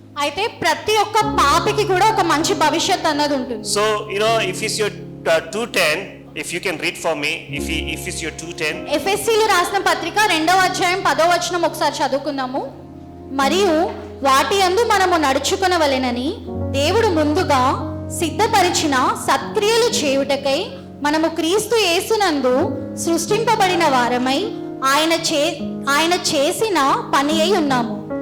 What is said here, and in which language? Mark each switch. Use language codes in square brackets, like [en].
[te] అయితే ప్రతి ఒక్క పాపికి కూడా ఒక మంచి భవిష్యత్తు అన్నది ఉంటుంది. [en] So, if it's your 2:10, if you can read for me, if it's your 2:10. [te] ఎఫెసీయులు రాసిన పత్రిక 2వ అధ్యాయం 10వ వచనం ఒకసారి చదువుకుందాము. మరియు వాటి యందు మనము నడుచుకొనవలెనని దేవుడు ముందుగా సిద్ధపరిచిన సత్క్రియలు చేయుటకై మనము క్రీస్తు యేసునందు సృష్టింపబడిన వారమై ఆయన చేసిన పని అయి ఉన్నాము.